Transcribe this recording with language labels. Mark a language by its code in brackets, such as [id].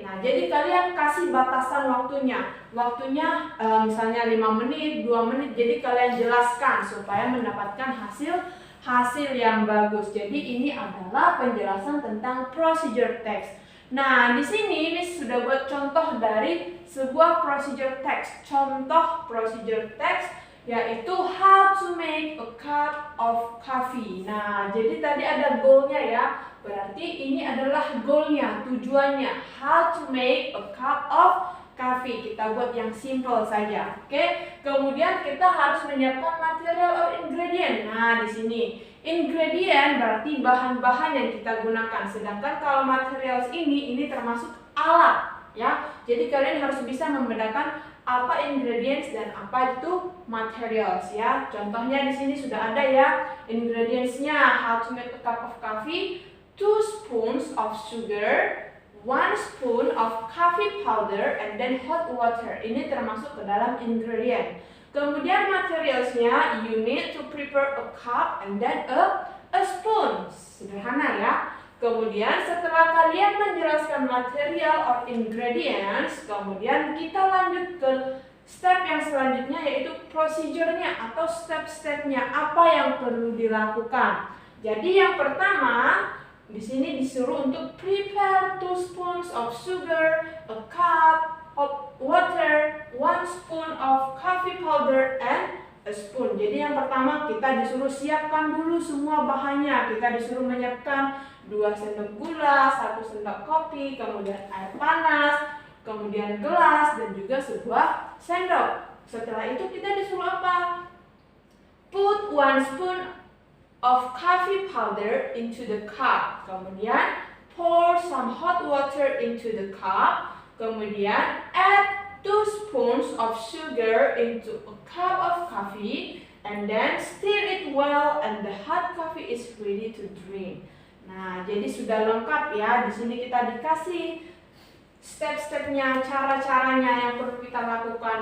[id] Nah, jadi kalian kasih batasan waktunya. Waktunya misalnya 5 menit, 2 menit. Jadi kalian jelaskan supaya mendapatkan hasil yang bagus. Jadi ini adalah penjelasan tentang procedure text. Nah, di sini ini sudah buat contoh dari sebuah procedure text. Contoh procedure text yaitu [en] how to make a cup of coffee. [id] Nah, jadi tadi ada goalnya ya. Berarti ini adalah goalnya, tujuannya. [en] How to make a cup of coffee. [id] Kita buat yang simple saja. Oke. Kemudian kita harus menyiapkan material or ingredient. Nah, di sini ingredient berarti bahan-bahan yang kita gunakan. Sedangkan kalau materials ini termasuk alat ya. Jadi kalian harus bisa membedakan apa ingredients dan apa itu materials ya. Contohnya di sini sudah ada ya ingredientsnya. [en] How to make a cup of coffee: 2 spoons of sugar, 1 spoon of coffee powder, and then hot water. [id] Ini termasuk ke dalam ingredient. Kemudian materialsnya, [en] you need to prepare a cup and then a spoon. [id] Sederhana ya. Kemudian setelah kalian menjelaskan material or ingredients, kemudian kita lanjut ke step yang selanjutnya, yaitu procedure-nya atau step-stepnya, apa yang perlu dilakukan. Jadi yang pertama, di sini disuruh untuk [en] prepare 2 spoons of sugar, a cup of water, 1 spoon of coffee powder, and a spoon. [id] Jadi yang pertama kita disuruh siapkan dulu semua bahannya. Kita disuruh menyiapkan 2 sendok gula, 1 sendok kopi, kemudian air panas, kemudian gelas, dan juga sebuah sendok. Setelah itu kita disuruh apa? [en] Put 1 spoon of coffee powder into the cup. [id] Kemudian [en] pour some hot water into the cup. [id] Kemudian [en] add 2 spoons of sugar into a cup of coffee, and then stir it well and the hot coffee is ready to drink. [id] Nah, jadi sudah lengkap ya. Di sini kita dikasih step-stepnya, cara-caranya yang perlu kita lakukan.